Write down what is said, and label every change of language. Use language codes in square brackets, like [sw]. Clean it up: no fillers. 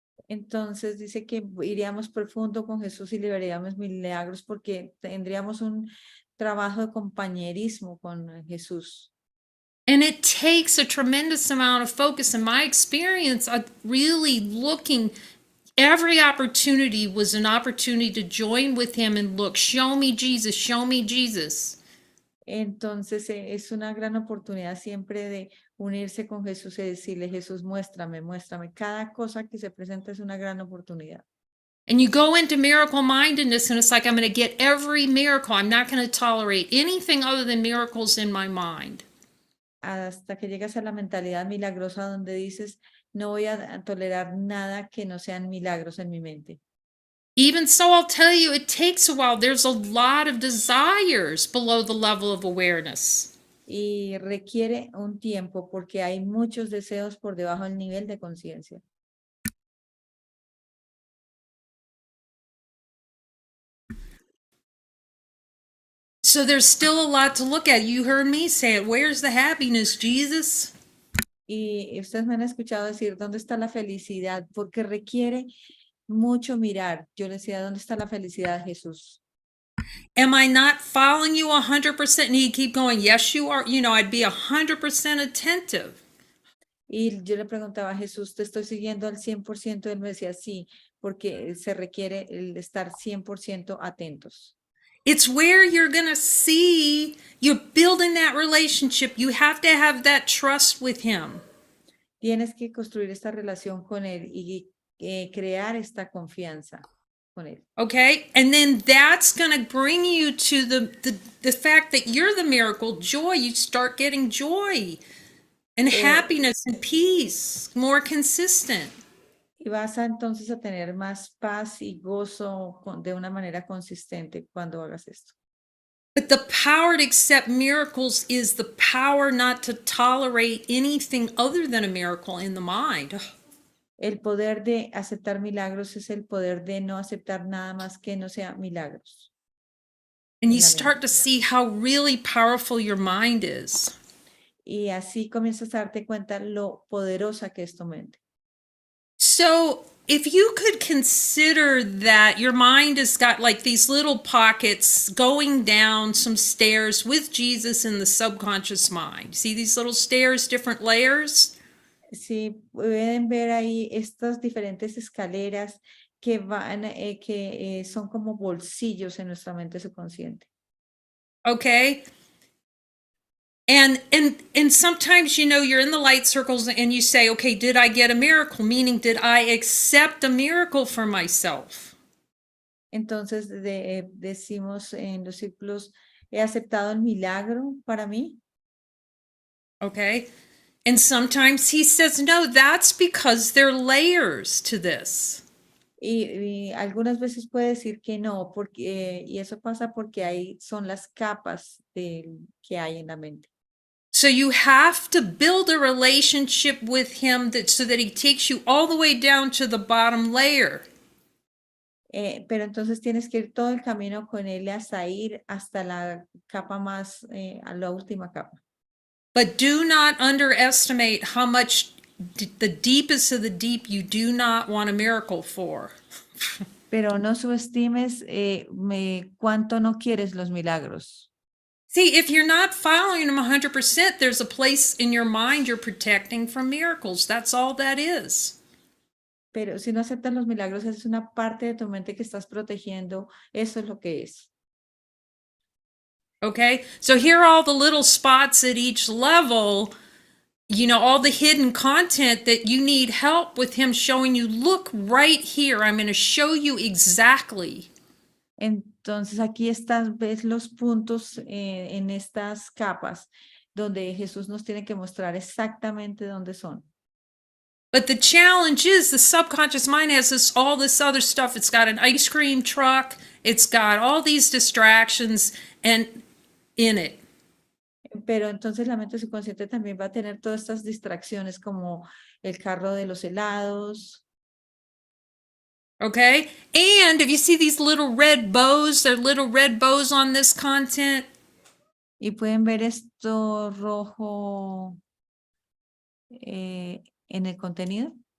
[es] Entonces dice que iríamos profundo con Jesús y liberaríamos milagros porque tendríamos un trabajo de compañerismo con Jesús. [en] And it takes a tremendous amount of focus. In my experience, I'm really every opportunity was an opportunity to join with him and look, show me Jesus, show me Jesus. [es] Entonces es una gran oportunidad siempre de unirse con Jesús y decirle, Jesús, muéstrame, muéstrame. Cada cosa que se presenta es una gran oportunidad. [en] And you go into miracle mindedness and it's like, I'm going to get every miracle. I'm not going to tolerate anything other than miracles in my mind. [es] Hasta que llegas a la mentalidad milagrosa donde dices, no voy a tolerar nada que no sean milagros en mi mente. [en] Even so, I'll tell you, it takes a while. There's a lot of desires below the level of awareness. [es] Y requiere un tiempo porque hay muchos deseos por debajo del nivel de conciencia. [en] So there's still a lot to look at. You heard me say it. Where's the happiness, Jesus? [es] Y ustedes me han escuchado decir, ¿dónde está la felicidad? Porque requiere mucho mirar. Yo les decía, ¿dónde está la felicidad, Jesús? [en] Am I not following you 100%? And he'd keep going, yes, you are. I'd be 100% attentive. [es] Y yo le preguntaba a Jesús, ¿te estoy siguiendo al 100%? Él me decía, sí, porque se requiere el estar 100% atentos. [en] It's where you're going to see you're building that relationship. You have to have that trust with him. [es] Tienes que construir esta relación con él y crear esta confianza con él. [en] Okay? And then that's going to bring you to the fact that you're the miracle, joy. You start getting joy and happiness and peace, more consistent. [es] Y vas entonces a tener más paz y gozo de una manera consistente cuando hagas esto. [en] But the power to accept miracles is the power not to tolerate anything other than a miracle in the mind. [es] El poder de aceptar milagros es el poder de no aceptar nada más que no sea milagros. [en] And you start to see how really powerful your mind is. [es] Y así comienzas a darte cuenta lo poderosa que es tu mente. [en] So if you could consider that your mind has got like these little pockets going down some stairs with Jesus in the subconscious mind. See these little stairs, different layers? [es] Sí, pueden ver ahí estas diferentes escaleras que son como bolsillos en nuestra mente subconsciente. [en] Okay. And sometimes, you're in the light circles and you say, okay, did I get a miracle? Meaning, did I accept a miracle for myself? [es] Entonces decimos en los círculos, ¿he aceptado el milagro para mí? [en] Okay. And sometimes he says, no, that's because there are layers to this. [es] Y algunas veces puede decir que no, y eso pasa porque son las capas que hay en la mente. [en] So you have to build a relationship with him so that he takes you all the way down to the bottom layer. [es] Pero entonces tienes que ir todo el camino con él hasta ir hasta la capa más, a la última capa. [en] But do not underestimate how much the deepest of the deep you do not want a miracle for. [es] Pero no subestimes cuánto no quieres los milagros. [en] See, if you're not following them 100%, there's a place in your mind you're protecting from miracles. That's all that is. [es] Pero si no aceptas los milagros, es una parte de tu mente que estás protegiendo. Eso es lo que es. [en] Okay? So here are all the little spots at each level, you know, all the hidden content that you need help with him showing you, look right here. I'm going to show you exactly. [es] Entonces aquí estás, ves los puntos en estas capas donde Jesús nos tiene que mostrar exactamente dónde son. [en] But the challenge is the subconscious mind has all this other stuff. It's got an ice cream truck. It's got all these distractions and in it. [es] Pero entonces la mente subconsciente también va a tener todas estas distracciones como el carro de los helados. [en] Okay? And if you see these little red bows, they're little red bows on this content. [es] Y pueden ver esto rojo en el contenido.